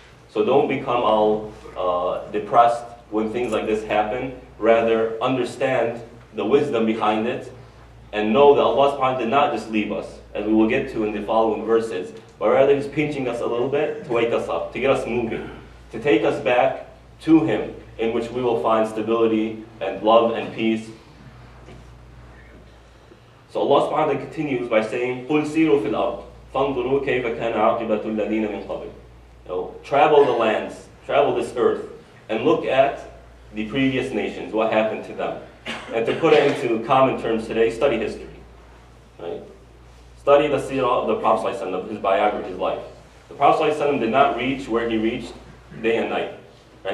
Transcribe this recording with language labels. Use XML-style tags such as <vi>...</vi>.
<en>So don't become all depressed when things like this happen. Rather, understand the wisdom behind it and know that Allah subhanahu wa ta'ala did not just leave us, as we will get to in the following verses, but rather He's pinching us a little bit to wake us up, to get us moving, to take us back to Him, in which we will find stability and love and peace.</en> <ar>So Allah subhanahu wa ta'ala continues by saying, قُلْ سِيرُوا فِي الْأَرْضِ فَانْظُرُوا كَيْفَ كَانَ عَاقِبَةُ الَّذِينَ مِنْ قَبْلِ.</ar> <en>Travel the lands, travel this earth, and look at the previous nations, what happened to them. And to put it into common terms today, study history. Right? Study the seerah of the Prophet ﷺ, his biography, his life. The Prophet ﷺ did not reach where he reached day and night. Right?</en>